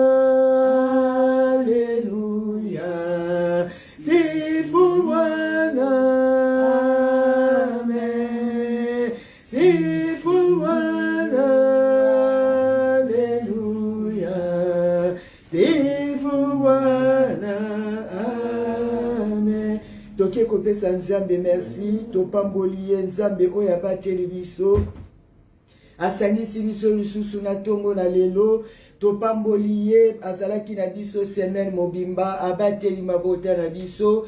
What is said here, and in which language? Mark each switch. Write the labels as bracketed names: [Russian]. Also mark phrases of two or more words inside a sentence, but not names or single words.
[Swahili] Alléluia. Sifu Bwana. Amen. Sifu Bwana. Alléluia. Sifu Bwana. Amen. [Lingala] Toke kopesa Nzambe merci. Topamboli Nzambe oyo abateli biso. Asangisi biso lisusu na tongo na lelo. Topamboli ye azalaki na biso semaine mobimba. Abateli mabota na biso.